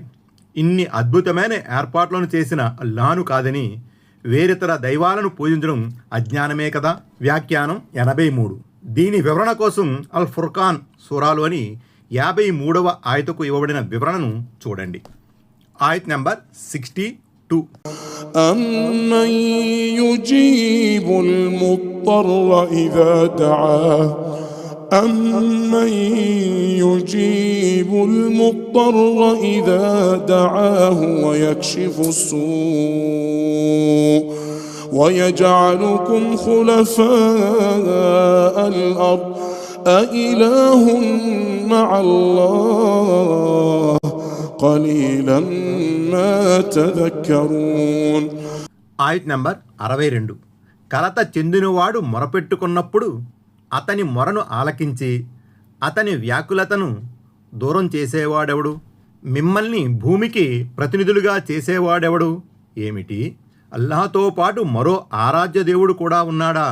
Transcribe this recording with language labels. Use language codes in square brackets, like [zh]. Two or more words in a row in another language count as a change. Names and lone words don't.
[te] ఇన్ని అద్భుతమైన ఏర్పాట్లను చేసిన అల్లాహ్ను కాదని వేరితర దైవాలను పూజించడం అజ్ఞానమే కదా. వ్యాఖ్యానం 83. దీని వివరణ కోసం అల్ ఫుర్ఖాన్ సూరాలోని 53వ ఆయతకు ఇవ్వబడిన వివరణను చూడండి. ఆయత్ నంబర్ 62. [ar] أَمَّن يُجِيبُ الْمُضْطَرَّ إِذَا دَعَاهُ أَمَّن يُجِيبُ الْمُضْطَرَّ إِذَا دَعَاهُ وَيَكْشِفُ السُّوءَ وَيَجْعَلُكُمْ خُلَفَاءَ الْأَرْضِ أَإِلَٰهٌ مَّعَ اللَّهِ قَلِيلًا مَّا تَذَكَّرُونَ. [te] ఆయత్ నంబర్ 62. కలత చెందినవాడు మొరపెట్టుకున్నప్పుడు అతని మొరను ఆలకించి అతని వ్యాకులతను దూరం చేసేవాడెవడు? మిమ్మల్ని భూమికి ప్రతినిధులుగా చేసేవాడెవడు? ఏమిటి, అల్లాహతో పాటు మరో ఆరాధ్య దేవుడు కూడా ఉన్నాడా?